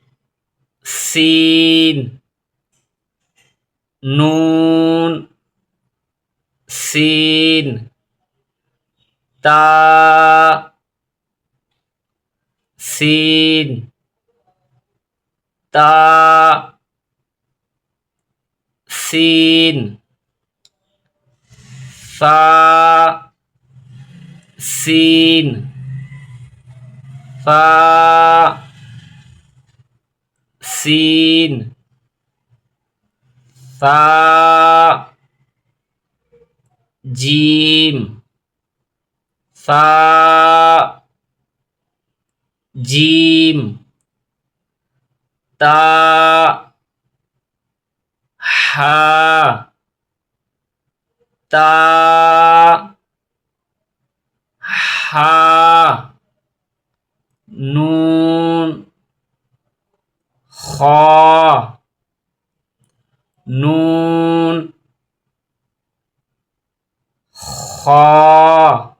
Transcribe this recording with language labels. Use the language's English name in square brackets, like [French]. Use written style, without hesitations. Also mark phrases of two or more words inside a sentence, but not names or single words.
[Urdu] سین نون سین تا سین تا سین ثا سین ثا سین ثا جیم ثا جیم تا ہا تا ہا نون خا نون خا